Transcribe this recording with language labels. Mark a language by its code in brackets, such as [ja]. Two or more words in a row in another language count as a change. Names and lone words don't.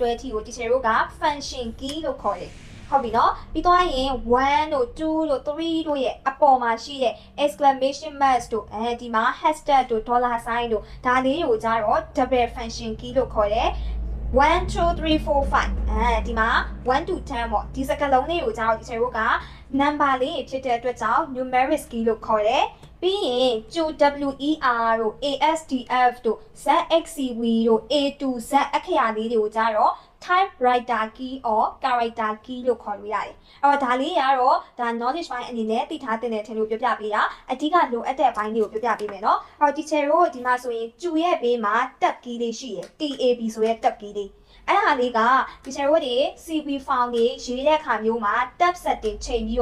[my] ကိုဒီချေတို့က [en] function key [my] လို့ခေါ်တယ်ဟုတ်ပြီနော်ပြီးတော့ရင်1တို့2တို့3တို့ရဲ့အပေါ်မှာရှိတဲ့ [en] exclamation mark [my] တို့ဒီမှာ hashtag တို့ [en] dollar sign [my] တို့ဒါလေးတွေကိုကြတော့ [en] double function key [my] လို့ခေါ်တယ်1 2 3 4 5ဒီမှာ1 to 10ပေါ့ဒီစကားလုံးလေးကိုကြတော့ဒီချေတို့က number လေးဖြစ်တဲ့အတွက်ကြောင့် [en] numeric key [my] လို့ခေါ်တယ်ပြီးရင် WER တို့ ASDF တို့ ZXCV တို့ A to Z အခရာလေးတွေကိုကြတော့ [en] typewriter key or character key [my] လို့ခေါ်လို့ရတယ်။အဲ့တော့ဒါလေးကတော့ဒါ knowledge ပိုင်းအနေနဲ့သိထားတဲ့ထင်လို့ပြောပြပေးတာအဓိကလိုအပ်တဲ့ဘိုင်းလေးကိုပြောပြပေးမယ်နော်။အဲ့တော့ teacher တို့ဒီမှာဆိုရင်ကျူရဲ့ဘေးမှာ [en] tab key [my] လေးရှိရယ် TAB ဆိုတဲ့ [en] tab key [my] လေးအဲ့ဟာလေးက teacher တို့တွေ [en] CV file [my] လေးရေးတဲ့အခါမျိုးမှာ [en] tab setting [my] ချိန်ပြီး